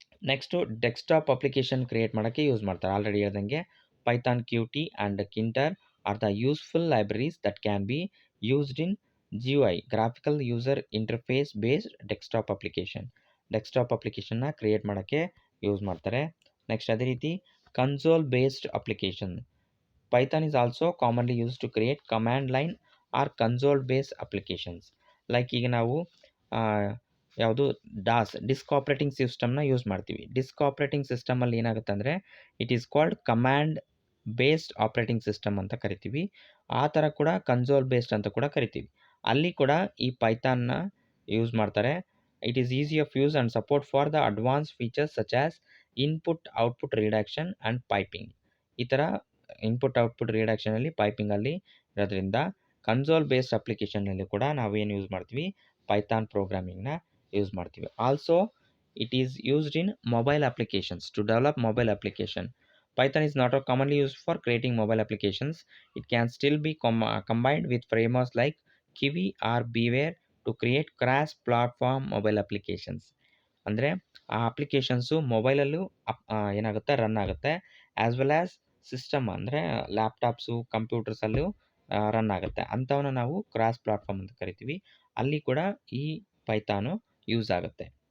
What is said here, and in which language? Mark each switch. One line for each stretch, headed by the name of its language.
Kannada: Next desktop application create ಮಾಡೋಕ್ಕೆ use ಮಾಡ್ತಾರೆ. Already ಹೇಳ್ದಂಗೆ
English: Python, Qt and Tkinter are the useful libraries that can be used in GUI, graphical user interface based desktop application.
Kannada: Desktop ಅಪ್ಲಿಕೇಶನ್ನ create ಮಾಡೋಕ್ಕೆ use ಮಾಡ್ತಾರೆ. Next ಅದೇ ರೀತಿ console based application.
English: Python is also commonly used to create command line or console based applications.
Kannada: Like ಈಗ ನಾವು ಯಾವುದು disc operating ಸಿಸ್ಟಮ್ನ use ಮಾಡ್ತೀವಿ. ಡಿಸ್ಕ್ ಆಪ್ರೇಟಿಂಗ್ ಸಿಸ್ಟಮಲ್ಲಿ ಏನಾಗುತ್ತೆ ಅಂದರೆ
English: it is called command based operating system
Kannada: ಅಂತ ಕರಿತೀವಿ. ಆ ಥರ ಕೂಡ ಕನ್ಸೋಲ್ ಬೇಸ್ಡ್ ಅಂತ ಕೂಡ ಕರಿತೀವಿ. ಅಲ್ಲಿ ಕೂಡ ಈ ಪೈಥಾನ್ನ ಯೂಸ್ ಮಾಡ್ತಾರೆ.
English: It is easy of use and support for the advance features such as input output reduction and piping.
Kannada: ಈ ಥರ ಇನ್ಪುಟ್ ಔಟ್ಪುಟ್ ರಿಡಕ್ಷನಲ್ಲಿ ಪೈಪಿಂಗಲ್ಲಿ ಇರೋದ್ರಿಂದ ಕನ್ಸೋಲ್ ಬೇಸ್ಡ್ ಅಪ್ಲಿಕೇಶನಲ್ಲಿ ಕೂಡ ನಾವೇನು ಯೂಸ್ ಮಾಡ್ತೀವಿ, ಪೈಥಾನ್ ಪ್ರೋಗ್ರಾಮಿಂಗ್ನ ಯೂಸ್ ಮಾಡ್ತೀವಿ.
English: Also it is used in mobile applications to develop mobile application. Python is not commonly used for creating mobile applications. It can still be combined with frameworks like Kiwi or Beeware to create cross-platform mobile applications.
Kannada: ಅಂದರೆ ಆ applications ಮೊಬೈಲಲ್ಲೂ ಏನಾಗುತ್ತೆ, run ಆಗುತ್ತೆ,
English: as well as
Kannada: system ಅಂದರೆ laptops, ಕಂಪ್ಯೂಟರ್ಸಲ್ಲೂ run ಆಗುತ್ತೆ. ಅಂಥವನ್ನ ನಾವು cross platform ಅಂತ ಕರಿತೀವಿ. ಅಲ್ಲಿ ಕೂಡ ಈ ಪೈಥಾನು ಯೂಸ್ ಆಗುತ್ತೆ.